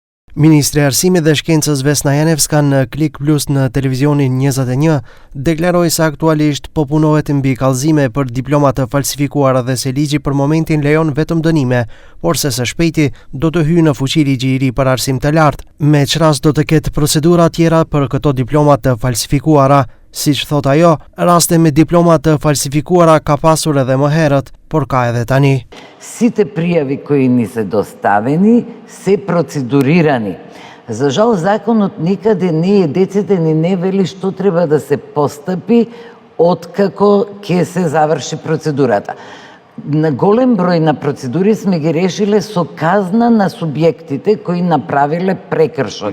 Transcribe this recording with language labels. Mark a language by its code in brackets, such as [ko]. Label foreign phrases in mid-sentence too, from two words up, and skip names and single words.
[sq] Ministri e Arsimit dhe Shkencës Vesna Janevska në Klik Plus në televizionin 21 deklaroi se aktualisht po punohet mbi kallëzime për diploma të falsifikuara dhe se ligji për momentin lejon vetëm dënime, por se së shpejti do të hyjë në fuqi ligji i ri për arsim të lartë, me çrast do të ketë procedura tjera për këto diploma të falsifikuara. Siç thot ajo, raste me diploma të falsifikuara ka pasur edhe më herët, por ka edhe tani. [mk] Сите пријави кои ни се доставени се процедурирани. За жал, законот никаде не е дециден и не вели што треба да се постапи откако ќе се заврши процедурата. На голем број на процедури сме ги решиле со казна на субјектите кои направиле прекршок.